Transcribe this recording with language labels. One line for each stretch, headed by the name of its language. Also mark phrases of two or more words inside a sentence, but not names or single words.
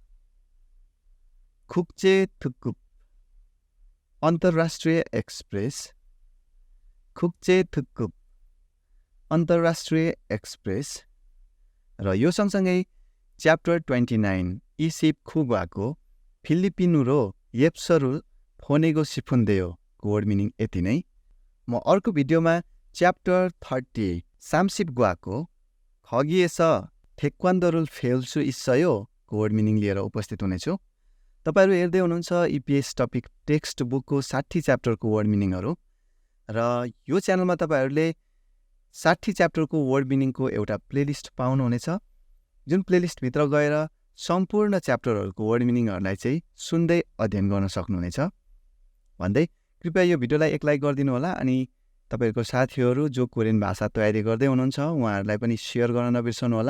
Korean: 국제 특급
Nepali: अन्तर्राष्ट्रिय एक्सप्रेस
Korean: 국제 특급
Nepali: अन्तर्राष्ट्रिय एक्सप्रेस र यो सँगसँगै च्याप्टर 29
Korean: 이십구과 필리핀으로 엽서를 보내고 싶은데요
Nepali: को
English: word meaning
Nepali: यति नै। म अर्को भिडियोमा च्याप्टर 30 30 गुवाको
Korean: 거기에서 태권도를 배울 수 있어요
Nepali: को
English: word meaning
Nepali: लिएर उपस्थित हुनेछु। तपाईहरु हेर्दै हुनुहुन्छ EPS टपिक
English: text bookको
Nepali: 60 च्याप्टरको
English: word meaningहरु
Nepali: र यो च्यानलमा तपाईहरुले 60 च्याप्टरको
English: word meaningको
Nepali: एउटा प्लेलिस्ट पाउनुहुनेछ, जुन प्लेलिस्ट भित्र गएर सम्पूर्ण च्याप्टरहरुको
English: word meaningहरुलाई
Nepali: चाहिँ सुन्दै अध्ययन गर्न सक्नुहुनेछ भन्दै कृपया यो भिडियोलाई एक लाइक गरिदिनु होला अनि तपाईहरुको साथीहरु जो कोरियन भाषा तयारी गर्दै हुनुहुन्छ उहाँहरुलाई पनि शेयर गर्न नबिर्सनु होला।